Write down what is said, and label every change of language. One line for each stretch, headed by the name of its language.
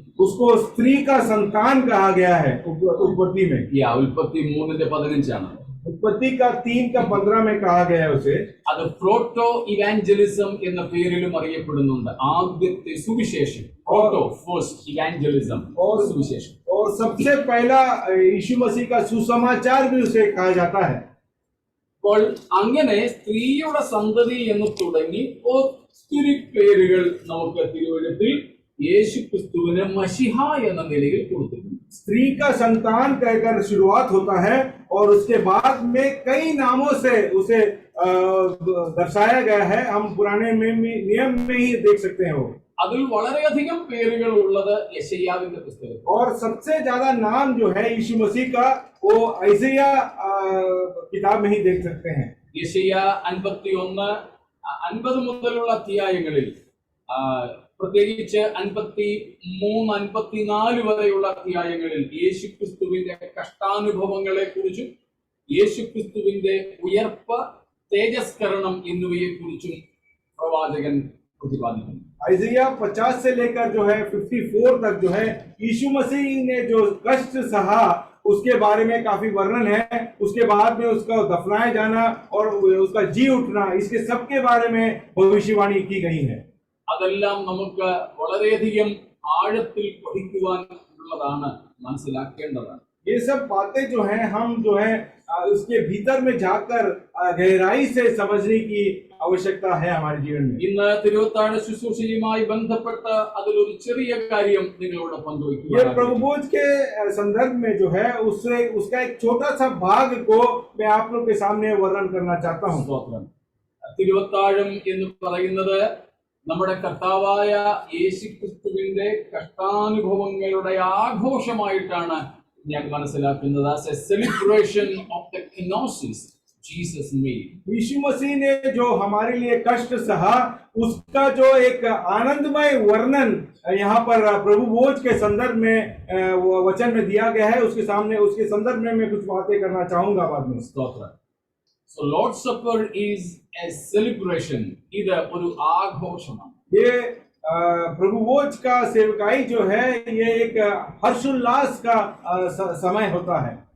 Hindi: उसको स्त्री का संतान कहा गया है उत्पत्ति में.
Malayalam: ഉൽപ്പത്തി 3:15
Hindi: उत्पत्ति का 3:15 में कहा गया है उसे.
Malayalam: അത് പ്രോട്ടോ ഇവാഞ്ചലിസം എന്ന പേരിലും അറിയപ്പെടുന്നുണ്ട്. ആദ്യത്തെ സുവിശേഷം, പ്രോട്ടോ ഫസ്റ്റ് ഇവാഞ്ചലിസം
Hindi: और
Malayalam: സുവിശേഷം.
Hindi: और सबसे पहला यीशु मसीह का सुसमाचार भी उसे कहा जाता है.
Malayalam: അപ്പോൾ അങ്ങനെ സ്ത്രീയുടെ സന്തതി എന്ന് തുടങ്ങി ഒത്തിരി പേരുകൾ നമുക്ക് തിരുവചനത്തിൽ യേശുക്രിസ്തുവിനെ മശിഹ എന്ന നിലയിൽ കൊടുത്തിട്ടുണ്ട്.
Hindi: स्त्री का संतान कहकर शुरुआत होता है और उसके बाद में कई नामों से उसे दर्शाया गया है। हम पुराने नियम में ही देख सकते हैं वो।
Malayalam: അതിൽ വളരെയധികം പേരുകൾ ഉള്ളത് യെശയ്യാവിന്റെ പുസ്തകത്തിൽ.
Hindi: और सबसे ज्यादा नाम जो है यीशु मसीह का वो ഐസയ്യ किताब में ही देख सकते हैं।
Malayalam: യെശയ്യ 51 50 മുതലുള്ള അധ്യായങ്ങളിൽ പ്രത്യേകിച്ച് 53 54 വരെയുള്ള അധ്യായങ്ങളിൽ യേശുക്രിസ്തുവിന്റെ കഷ്ടാനുഭവങ്ങളെ കുറിച്ചും യേശുക്രിസ്തുവിന്റെ ഉയർപ്പ്, തേജസ്കരണം എന്നിവയെ കുറിച്ചും പ്രവാചകൻ പ്രതിപാദിക്കുന്നു.
Hindi: ഐസയ്യ 50 से लेकर जो है 54 तक जो है यीशु मसीह ने जो कष्ट सहा उसके बारे में काफी वर्णन है। उसके बाद में उसका दफनाए जाना और उसका जी उठना, इसके सब के बारे में भविष्यवाणी की गई है।
Malayalam: അതെല്ലാം നമുക്ക് വളരെയധികം ആഴത്തിൽ പഠിക്കുവാൻ ഉള്ളതാണ്, മനസ്സിലാക്കേണ്ടതാണ്.
Hindi: ये सब बातें जो हैं हम जो है उसके भीतर में जाकर गहराई से समझने की आवश्यकता है हमारे जीवन में।
Malayalam: ഇന്ന് തിരുവത്താഴ ശുശ്രൂഷയുമായി ബന്ധപ്പെട്ട് അതിലൊരു ചെറിയ കാര്യം നിങ്ങളോട്
Hindi: ये
Malayalam: പങ്കുവയ്ക്കുക.
Hindi: प्रभु भोज के संदर्भ में जो है उससे उसका एक छोटा सा भाग को मैं आप लोग के सामने वर्णन करना चाहता हूँ।
Malayalam: സ്തോത്രം. തിരുവത്താഴം എന്ന് പറയുന്നത് നമ്മുടെ കർത്താവായ യേശുക്രിസ്തുവിന്റെ കഷ്ടാനുഭവങ്ങളുടെ ആഘോഷമായിട്ടാണ് ഞാൻ മനസ്സിലാക്കുന്നത്.
English: as a celebration of the kenosis Jesus made.
Hindi: यीशु मसीह ने जो हमारे लिए कष्ट सहा उसका जो एक आनंदमय वर्णन यहाँ पर प्रभु भोज के संदर्भ में वचन में दिया गया है। उसके सामने उसके संदर्भ में मैं कुछ बातें करना चाहूंगा बाद में।
Malayalam: സ്തോത്രം.
English: So Lord's Supper is a celebration.
Malayalam: ഇത് ഒരു ആഘോഷമാണ്.
Hindi: ये प्रभु भोज का सेवकाई जो है ये एक हर्षोल्लास का समय होता है।